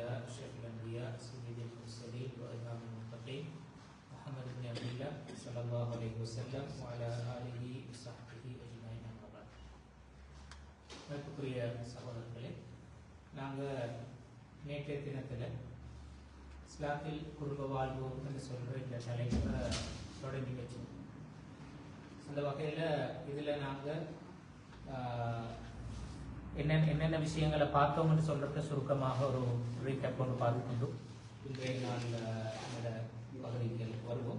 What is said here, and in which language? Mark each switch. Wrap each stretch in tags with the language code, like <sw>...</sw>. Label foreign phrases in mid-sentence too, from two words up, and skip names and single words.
<ar>أشرف الأنبياء سيد المرسلين وإمام المتقين محمد بن عبد الله صلى الله عليه وسلم وعلى آله وصحبه أجمعين أما بعد.</ar> <ta>மதிப்புக்குரிய சகோதரர்களே, நாங்கள் நேற்றைய தினத்தில் இஸ்லாத்தில் குடும்ப வாழ்வு என்று சொல்கிற இந்த தலைப்பை தொடங்கி வச்சோம். அந்த வகையில் இதில் நாங்கள் என்னென்ன விஷயங்களை பார்த்தோம்னு சொல்கிறத சுருக்கமாக ஒரு ரீகேப் ஒன்று பார்த்துக்கொண்டு இன்றைய நாள் இந்த பகுதிகள் வருவோம்.</ta>